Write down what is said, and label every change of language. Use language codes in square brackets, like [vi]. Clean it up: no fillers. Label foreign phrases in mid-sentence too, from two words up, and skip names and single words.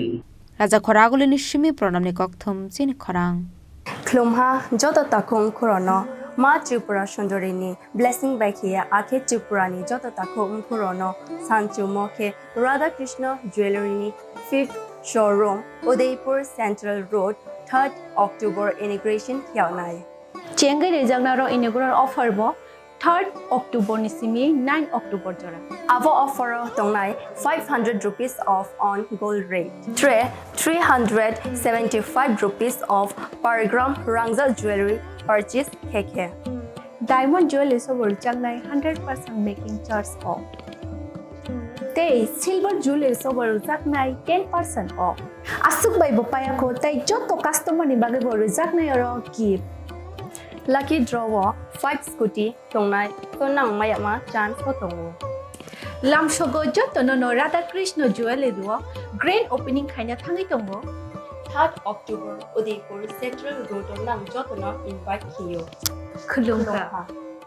[trp] রাজা খরাগুলি নিশ্চিমি প্রণামনি কক্থম চিনি খরাং ক্লুমহা যত তাকুং খুরনো মা ত্রিপুরা সুন্দরিনী ব্লেসিং বাইখিয়া আখে ত্রিপুরানি যত তাকুং খুরনো সানচু মখে রাধা কৃষ্ণ জুয়েলারিনি [en] 5th showroom [trp] Udaipur Central Road 3rd October inauguration khiaunai Chengai rejangnaro [en] inaugural offer [trp] bo 3rd October ni simi 9 October jora. Avo offer tongnai 500 [en] rupees off on gold rate. 375 rupees off per gram [trp] Rangzal [en] jewelry purchase [trp] keke. [en] Diamond jewelry [trp] sobor changnai [en] 100% making charge off. [trp] Tei [en] silver jewelry [trp] sobor jaknai 10% off. Asuk bai bo paya ko tai joto customer ni bage bo jaknai aro gift. [en] Lucky draw [trp] 5 scooty tongnai tonang mayama chance ko tongo. Lamsogo joto no Radha Krishna jewelry duo [en] grand opening [trp] khaina thangai tongo. 3rd October Udaipur Central Road nang jotona invite kiyo. Khulungka.